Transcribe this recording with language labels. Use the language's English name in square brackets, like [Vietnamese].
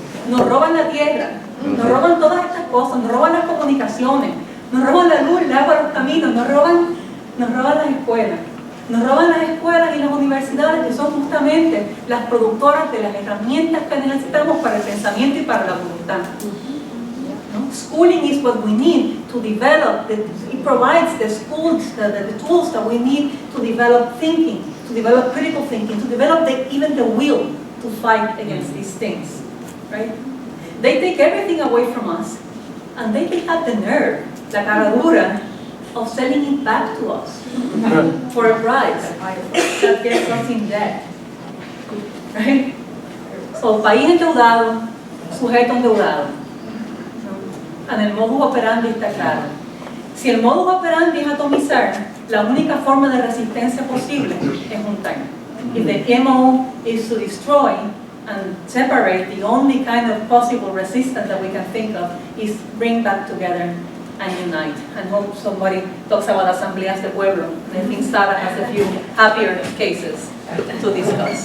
[Spanish] Nos roban la tierra, nos roban todas estas cosas, nos roban las comunicaciones, nos roban la luz, el agua, los caminos, nos roban las escuelas. Nos roban las escuelas y las universidades, que son justamente las productoras de las herramientas que necesitamos para el pensamiento y para la voluntad. [English] Schooling is what we need to develop, it provides the schools, the tools that we need to develop thinking, to develop critical thinking, to develop even the will to fight against these things, right? They take everything away from us, and they have the nerve, [Spanish] la caradura, [English] of selling it back to us for a price that gets us in debt, right? [Spanish] So, país endeudado, sujeto endeudado. And el modus operandi está claro. Si el modus operandi es atomizar, la única forma de resistencia posible es juntar. [English] If the MO is to destroy and separate, the only kind of possible resistance that we can think of is bring back together and unite. And hope somebody talks about [Spanish] asambleas de pueblo. [English] And I think Sara has a few happier cases to discuss.